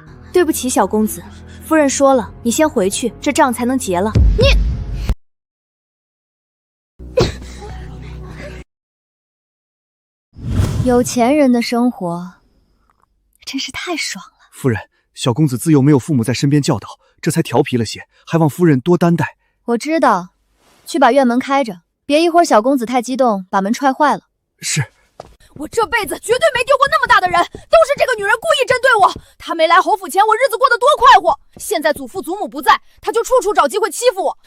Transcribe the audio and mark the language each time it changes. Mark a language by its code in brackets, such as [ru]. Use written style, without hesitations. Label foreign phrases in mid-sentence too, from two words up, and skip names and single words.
[zh] 對不起，小公子，夫人說了，你先回去，這賬才能結了。有錢人的生活真是太爽了。夫人，小公子自幼沒有父母在身邊教導，這才調皮了些，還望夫人多擔待。我知道，去把院門開着，別一會兒小公子太激動，把門踹壞了。是。我這輩子絕對沒丟過那麼大的人，都是這個女人故意針對我。她沒來侯府前，我日子過得多快活。現在祖父祖母不在，她就處處找機會欺負我。